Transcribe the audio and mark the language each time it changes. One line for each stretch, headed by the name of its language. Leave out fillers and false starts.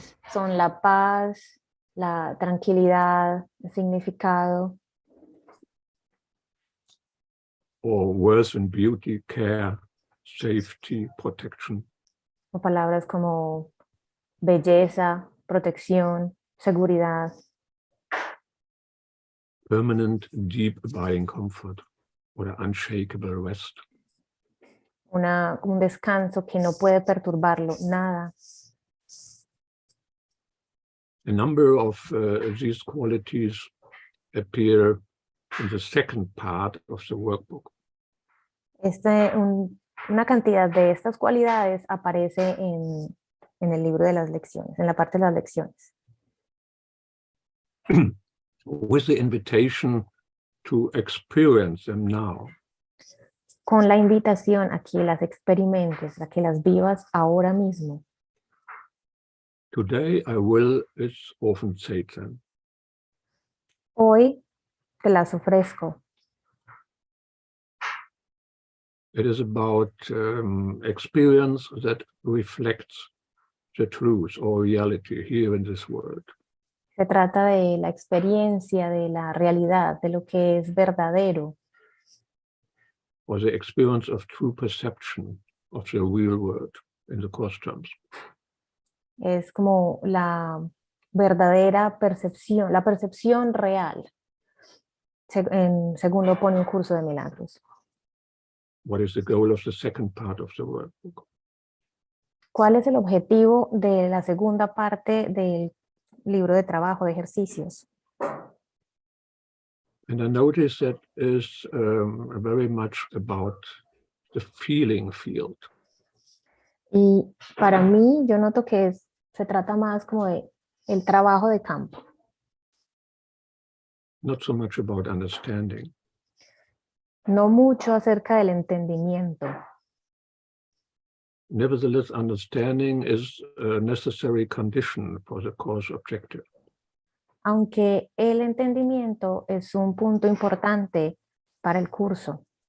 Spanish: Son la paz, la tranquilidad, el significado.
English: Or worth and beauty, care, safety, protection.
Spanish: O palabras como belleza, protección, seguridad.
English: Permanent, deep, abiding comfort, or unshakable rest.
Spanish: Un descanso que no puede perturbarlo, nada.
English: A number of these qualities appear in the second part of the workbook.
Spanish: Una cantidad de estas cualidades aparece en el libro de las lecciones, en la parte de las lecciones.
English: With the invitation to experience them now.
Spanish: Con la invitación a que las experimentes, a que las vivas ahora mismo.
English: Today I will, it's often said then.
Spanish: Hoy te las ofrezco.
English: It is about experience that reflects the truth or reality here in this world.
Spanish: Se trata de la experiencia, de la realidad, de lo que es verdadero.
English: Or the experience of true perception of the real world in the course terms.
Spanish: Es como la verdadera percepción, la percepción real, según lo pone un curso de milagros.
English: What is the goal of the second part of the workbook?
Spanish: ¿Cuál es el objetivo de la segunda parte del libro de trabajo, de ejercicios?
English: And I notice that is very much about the feeling field.
Spanish: Y para mí, yo noto que se trata más como de el trabajo de campo.
English: Not so much about understanding.
Spanish: No mucho acerca del entendimiento.
English: Nevertheless, understanding is a necessary condition for the course objective.
Spanish: Aunque el entendimiento es un punto importante para el curso.